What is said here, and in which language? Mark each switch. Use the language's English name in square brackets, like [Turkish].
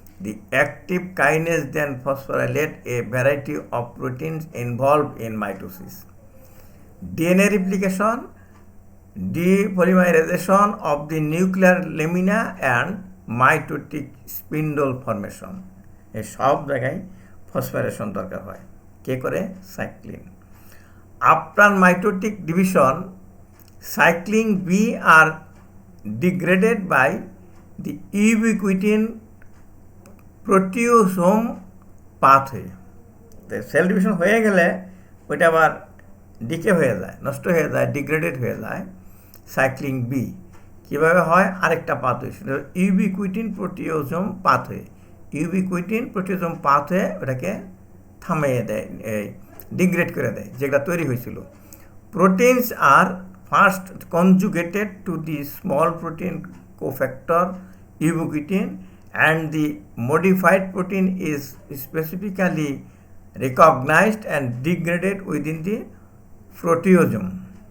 [English] The active kinase then phosphorylate a variety of proteins involved in mitosis. DNA replication, depolymerization of the nuclear lamina and mitotic spindle formation. [Bangla] এই সব জায়গায় ফসফোরেশন দরকার হয়। কে করে? Cyclin. [English] After mitotic division cyclin B are degraded by the ubiquitin proteasome pathway. [Bangla] Cell division হয়ে গেলে ওইটা আবার ডিকে হয়ে যায়, নষ্ট হয়ে যায়, ডিগ্রেডেড হয়ে যায়। সাইক্লিন বি কীভাবে হয়? আরেকটা পাথওয়ে, সেটা ইউবিকুইটিন প্রোটিওজোম পাথওয়ে। ইউবিকুইটিন প্রোটিওজোম পাথওয়ে ওটাকে থামিয়ে দেয়, ডিগ্রেড করে দেয় যেটা তৈরি হয়েছিল। [English] Proteins are first conjugated to the small protein cofactor ubiquitin and the modified protein is specifically recognized and degraded within the proteasome.